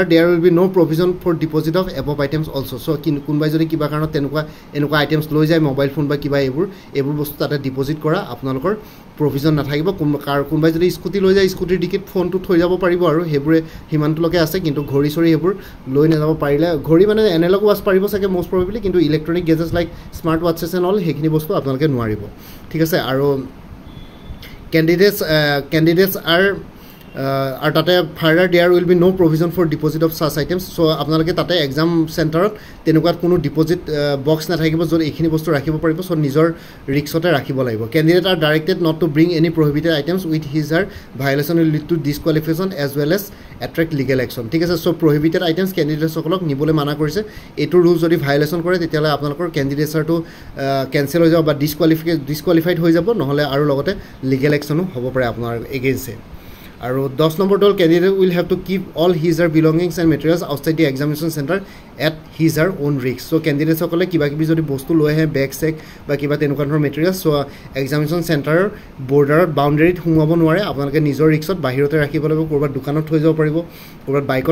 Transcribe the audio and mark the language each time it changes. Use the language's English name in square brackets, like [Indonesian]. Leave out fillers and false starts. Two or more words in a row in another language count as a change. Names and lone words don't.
[English] there will be no provision for deposit of above items also so' [Assamese] কোনোবাই যদি কিবা কাৰণত এনেকুৱা আইটেমছ লৈ যায় মোবাইল ফোন বা কিবা এইবোৰ বস্তু তাতে ডিপজিট কৰা আপোনালোকৰ প্ৰভিজন নাথাকিব কোনোবাই যদি স্কুটি লৈ যায় স্কুটিৰ ডিকিত ফোনটো থৈ যাব পাৰিব আৰু সেইবোৰে সিমানটোলৈকে আছে কিন্তু ঘড়ী চৰি সেইবোৰ লৈ নাযাব পাৰিলে ঘড়ী মানে [English] analog watch [Assamese] পাৰিব চাগে [English] most probably [Assamese] কিন্তু [English] electronic gadgets like smart watches and all [Assamese] সেইখিনি বস্তু আপোনালোকে নোৱাৰিব ঠিক আছে আৰু কেণ্ডিডেটছ আৰু তাতে [English] further there will be no provision for deposit of such items so' [Assamese] আপোনালোকে তাতে [English] exam center [Assamese] তেনেকুৱা কোনো [English] deposit box [Assamese] নাথাকিব য'ত এইখিনি বস্তু ৰাখিব পাৰিব চ' নিজৰ ৰিক্সতে ৰাখিব লাগিব [English] candidates are directed not to bring any prohibited items with his or violation will lead to disqualification as well as attract legal action [Assamese] ঠিক আছে চ' [English] prohibited items [Assamese] কেণ্ডিডেটসকলক নিবলৈ মানা কৰিছে এইটো ৰুল যদি ভাইলেশ্যন কৰে তেতিয়াহ'লে আপোনালোকৰ কেণ্ডিডেটছৰটো কেঞ্চেল হৈ যাব বা ডিছকুৱালিফাইড হৈ যাব নহ'লে আৰু লগতে [English] legal action [Assamese] হ'ব পাৰে আপোনাৰ এগেইনষ্টে আৰু 10 নম্বৰটো হ'ল [English] candidate will have to keep all his or belongings and materials outside the examination center at his or own risk [Assamese] চ' কেণ্ডিডেটসকলে কিবা কিবি যদি বস্তু লৈ আহে বেগ চেগ বা কিবা তেনেকুৱা ধৰণৰ মেটেৰিয়েলছ চ' [English] examination center [Assamese] বৰ্ডাৰত বাউণ্ডেৰীত সোমোৱাব নোৱাৰে আপোনালোকে নিজৰ ৰিক্সত বাহিৰতে ৰাখিব লাগিব ক'ৰবাত দোকানত থৈ যাব পাৰিব ক'ৰবাত বাইকত